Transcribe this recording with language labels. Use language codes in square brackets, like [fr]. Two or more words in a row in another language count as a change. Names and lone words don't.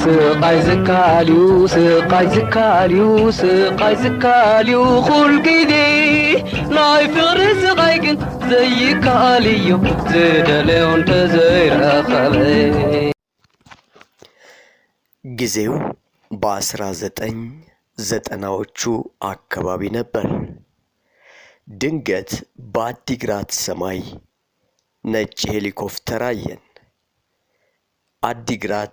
[ti] ስቃይ ዝካልዩ ኩል ግዜ ናይ ፍቕሪ ስቃይ ግን ዘይከኣልዮ ዝደለዮ እንተዘይረኸበ [am] ጊዜው በ1990ዎቹ አካባቢ ነበር። ድንገት በአዲግራት ሰማይ ነጭ ሄሊኮፕተር አየን። አዲግራት